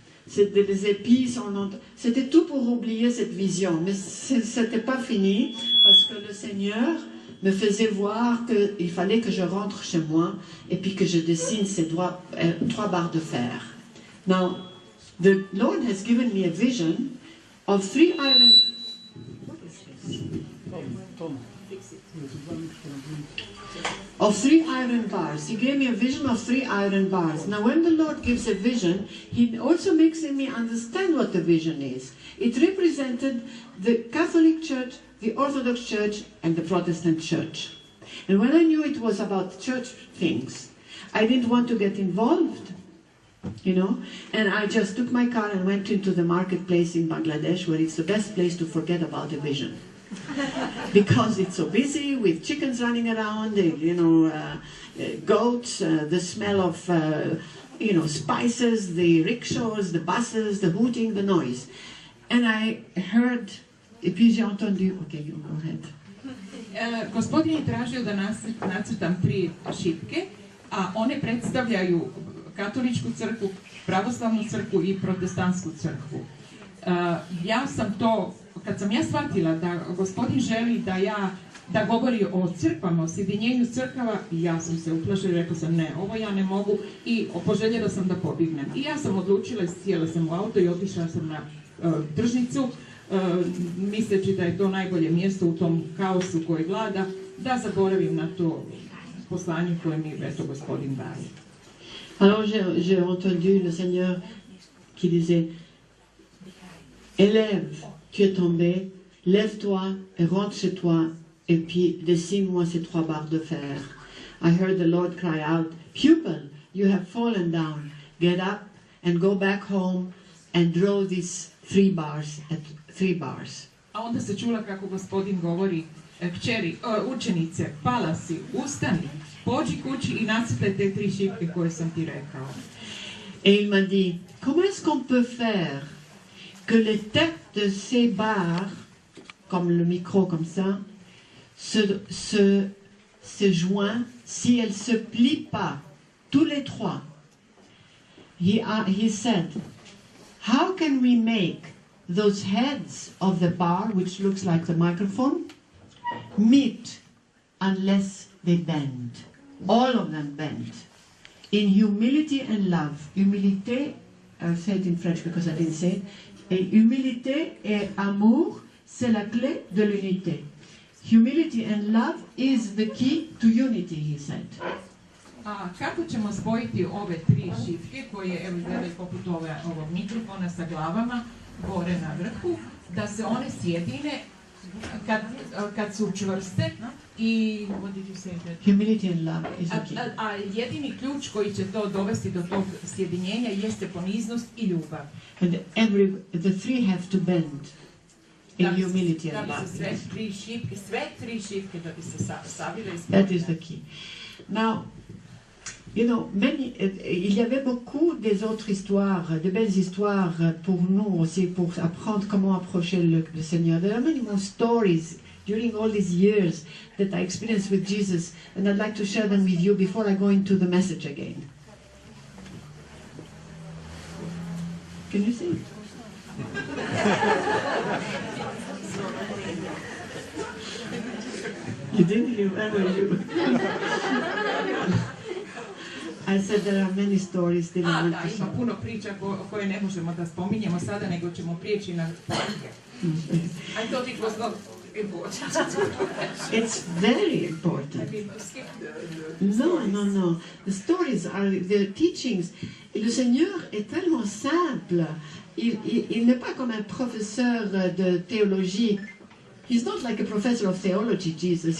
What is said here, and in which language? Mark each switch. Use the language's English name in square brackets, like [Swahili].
[French] C'était des épices, c'était tout pour oublier cette vision. Mais ce n'était pas fini parce que le Seigneur me faisait voir qu'il fallait que je rentre chez moi et puis que je dessine ces 3 barres de fer. [English] Now, the Lord has given me a vision of 3 iron... Of 3 iron bars. He gave me a vision of 3 iron bars. Now, when the Lord gives a vision, He also makes me understand what the vision is. It represented the Catholic Church, the Orthodox Church, and the Protestant Church. And when I knew it was about church things, I didn't want to get involved, you know, and I just took my car and went into the marketplace in Bangladesh, where it's the best place to forget about a vision. Because it's so busy with chickens running around, you know, goats, the smell of, you know, spices, the rickshaws, the buses, the hooting, the noise. And I heard, [French] et puis j'ai entendu, [English] okay, you go ahead. [Croatian] Gospodin je tražio da nacrtam 3 šipke, a one predstavljaju katoličku crkvu, pravoslavnu crkvu i protestantsku crkvu. Ja sam to, kad sam ja shvatila da Gospodin želi da govori o crkvama, o sjedinjenju crkava, ja sam se uplašila i rekla sam ne, ovo ja ne mogu i poželjela sam da pobignem. I ja sam odlučila, sjela sam u auto i otišla sam na tržnicu, misleći da je to najbolje mjesto u tom kaosu koji vlada, da zaboravim na to poslanje koje mi eto Gospodin daje. [French] Alors j'ai entendu le Seigneur qui disait, élève, tu es tombé, lève-toi et rentre chez toi et puis dessine-moi ces 3 barres de fer. [English] I heard the Lord cry out, pupil, you have fallen down, get up and go back home and draw these 3 bars at 3 bars. [Croatian] A onda se čula kako Gospodin govori, kćeri, učenice, pala si, ustani, pođi kući i nacrtaj te 3 šipke koje sam ti rekao. [French] Et il m'a dit, comment est-ce qu'on peut faire que les têtes de ces barres, comme le micro comme ça, se joignent si elles ne se plient pas, tous les 3. [English] He said, how can we make those heads of the bar, which looks like the microphone, meet unless they bend? All of them bend. In humility and love. Humilité, I'll say it in French because I didn't say it. [French] Et humilité et amour, c'est la clé de l'unité. [English] Humility and love is the key to unity, he said. [Croatian] A kako ćemo spojiti ove 3 šipke koje evo izgledaju poput ovog mikrofona sa glavama gore na vrhu, da se one sjedine kad su čvrste i [English] what did you say that? Humility and love is the key. [Croatian] A jedini ključ koji će to dovesti do tog sjedinjenja jeste poniznost i ljubav. [English] And the 3 have to bend in humility and love. [Croatian] Sve 3 šipke da bi se savile i [English] That is the key. Now, you know, [French] il y avait beaucoup des autres histoires, de belles histoires pour nous aussi, pour apprendre comment approcher le Seigneur. [English] There are many more stories during all these years that I experienced with Jesus, and I'd like to share them with you before I go into the message again. Can you see? You didn't hear? Where were you? I said there are many stories that I want [Croatian] Da, [English] to [Croatian] ima [English] share. [Croatian] puno priča koje ne možemo da spominjemo sada, nego ćemo prijeći na knjige. [English] I thought it was not important. It's very important. Skip No. The stories are the teachings. [French] Et le Seigneur est tellement simple. Il n'est pas comme un professeur de théologie. [English] He's not like a professor of theology, Jesus.